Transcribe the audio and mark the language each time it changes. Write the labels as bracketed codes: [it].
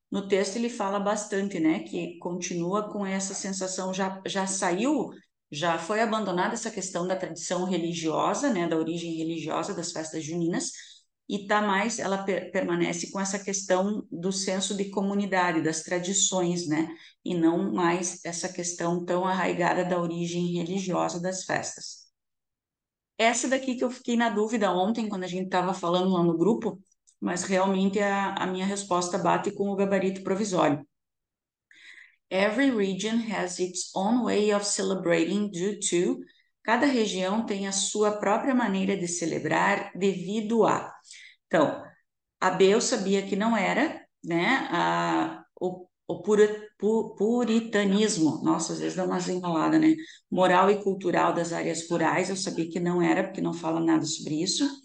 [pt] No texto ele fala bastante, né, que continua com essa sensação, já saiu, já foi abandonada essa questão da tradição religiosa, né, da origem religiosa das festas juninas, e tá mais, ela permanece com essa questão do senso de comunidade, das tradições, né, e não mais essa questão tão arraigada da origem religiosa das festas. Essa daqui que eu fiquei na dúvida ontem, quando a gente estava falando lá no grupo, mas realmente a minha resposta bate com o gabarito provisório. [en] Every region has its own way of celebrating due to. [pt] Cada região tem a sua própria maneira de celebrar devido a. Então, a B eu sabia que não era, né? O puritanismo, nossa, às vezes dá umas enroladas, né? Moral e cultural das áreas rurais, eu sabia que não era, porque não fala nada sobre isso.